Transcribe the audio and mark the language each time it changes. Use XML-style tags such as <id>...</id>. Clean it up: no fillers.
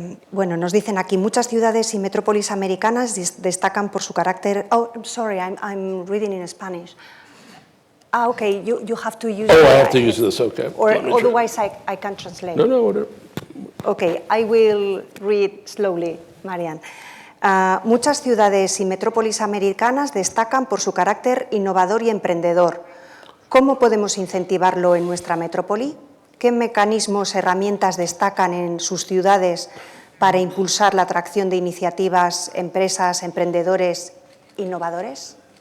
<es>Bueno, nos dicen aquí, muchas ciudades y metrópolis americanas destacan por su carácter...</es> <en>Oh, I'm sorry, I'm reading in Spanish. Okay, you have to use... Oh, I have to use this, okay. Or otherwise I can translate. No, whatever. Okay, I will read slowly, Marian.</en> <es>Muchas ciudades y metrópolis americanas destacan por su carácter innovador y emprendedor. ¿Cómo podemos incentivarlo en nuestra metrópoli? ¿Qué mecanismos, herramientas destacan en sus ciudades para impulsar la atracción de iniciativas, empresas, emprendedores, innovadores?</es>